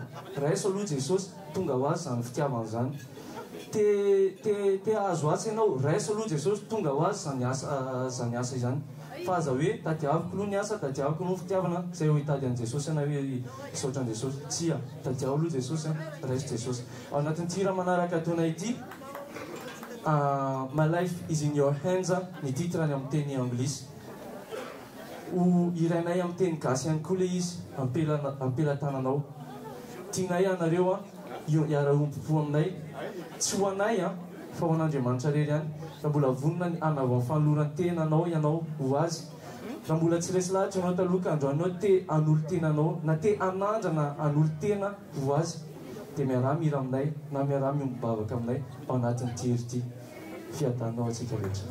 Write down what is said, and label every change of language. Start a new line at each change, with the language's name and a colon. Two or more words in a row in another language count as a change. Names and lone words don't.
Malagasy: Raiso aloha Jesosy, tonga ho azy zany fitiavana zany. Te azo asa ianao, raiso aloha Jesosy, tonga ho azy zany asa izany. Fa aza hoe tadiaviko aloha ny asa, tadiaviko aloha ny fitiavana, zay ho hitady an'i Jesosy ianao hoe isaotran'i Jesosy. Tsy a, tadiavo aloha Jesosy, raiso Jesosy. Ao anatin'ny tira manaraka ataonay ity,
English: My life is in your hands,
Malagasy: ny titrany amin'ny teny anglisy. Ho irainay amin'ny teny gasy ihany koa le izy, ampelatananao. Tianay anareo hiara-ompo aminay, tsy ho anay fa ho an'Andriamanitra rery ihany. Raha mbola vonona ny anavao fanolorany tenanao ianao ho azy, raha mbola tsy resy lahatra ianao taloha ka androanao te anolo tenanao, na te anandrana anolo tena ho azy, dia miara-mihira aminay na miara-miombavaka aminay ao anatin'ny ty hery ity. Fiadanao antsika rehetra.